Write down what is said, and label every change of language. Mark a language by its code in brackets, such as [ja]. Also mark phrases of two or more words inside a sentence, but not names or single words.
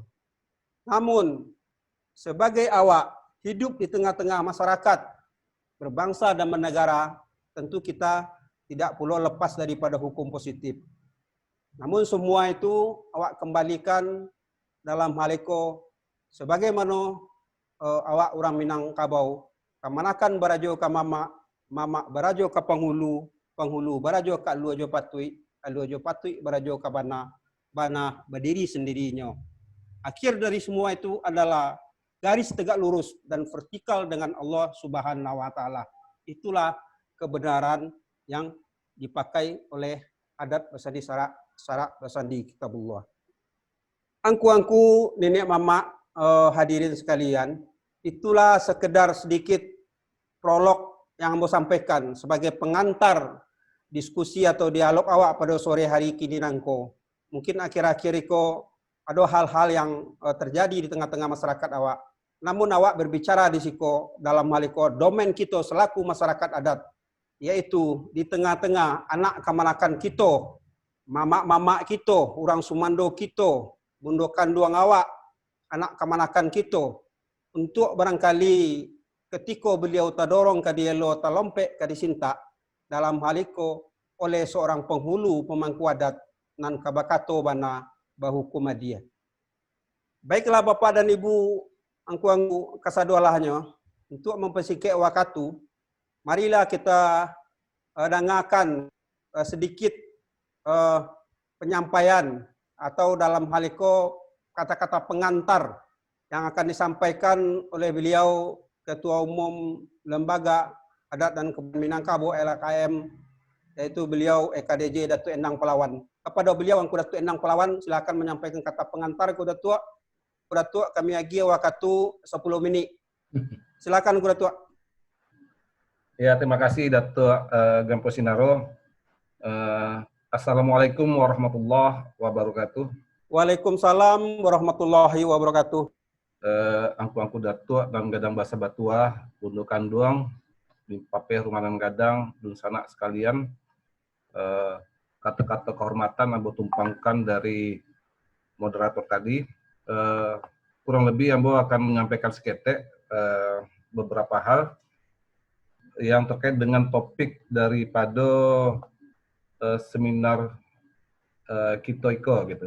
[id] Namun, sebagai awak hidup di tengah-tengah masyarakat berbangsa dan bernegara, tentu kita tidak perlu lepas daripada hukum positif. Namun semua itu awak kembalikan dalam hal itu sebagaimana awak orang Minangkabau, [min] kamanakan barajo ka mama, mama barajo ka penghulu, penghulu barajo ka luajo patui barajo ka bana, [id] bana berdiri sendirinya. Akhir dari semua itu adalah garis tegak lurus dan vertikal dengan Allah [ar] سبحانه وتعالى. [id] Itulah kebenaran yang dipakai oleh adat Basandi Sarak Basandi Kitabullah. Angku-angku, nenek mama, hadirin sekalian, itulah sekedar sedikit prolog yang mau sampaikan sebagai pengantar diskusi atau dialog awak pada sore hari [min] kini nangko. [id] Mungkin akhir-akhir itu ada hal-hal yang terjadi di tengah-tengah masyarakat awak. Namun awak berbicara di siko dalam hal itu domain kita selaku masyarakat adat, yaitu di tengah-tengah anak kemanakan kita, mama-mama kita, orang Sumando kita, bundokan duang awak, anak kemanakan kita, untuk barangkali ketika beliau tadorong ke dielo talompek ke disinta dalam hal itu oleh seorang penghulu pemangku adat [min] nan kabakato bana bahukum dia. [id] Baiklah Bapak dan Ibu angku-angku kasadualahnya, untuk mempersingkat waktu, marilah kita dengarkan sedikit penyampaian atau dalam hal itu kata-kata pengantar yang akan disampaikan oleh beliau Ketua Umum Lembaga Adat dan Kebudayaan Minangkabau LKM, yaitu beliau EKDJ Datuk Endang Palawan. Kepada beliau Angku Datuk Endang Palawan, silakan menyampaikan kata pengantar Angku Datuk. Angku Datuk, kami lagi waktu 10 menit. Silakan Angku Datuk. Ya, terima kasih Datuk Gampo Sinaro. [ar] السلام عليكم ورحمة الله وبركاته. وعليكم السلام ورحمة الله وبركاته. [id] Angku-angku Datuk dan Gadang Basa Batua, Bundukan Duang, di Pape Rumanan Gadang, Dun Sanak sekalian, kata-kata kehormatan Ambo tumpangkan dari moderator tadi. Kurang lebih Ambo akan menyampaikan seketek beberapa hal yang terkait dengan topik daripada seminar Kitoiko gitu.